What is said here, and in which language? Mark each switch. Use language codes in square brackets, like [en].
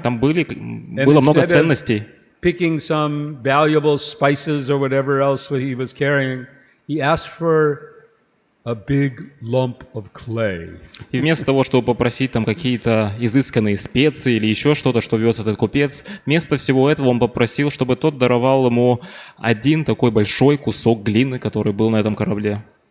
[ru] Там было много [en] instead of [ru] ценностей. [en] Picking some valuable spices or whatever else that he was carrying, he asked for a big lump of clay. [ru] И вместо того, чтобы попросить там какие-то изысканные специи или еще что-то, что вез этот купец, вместо всего этого он попросил, чтобы тот даровал ему один такой большой кусок глины, который был на этом корабле.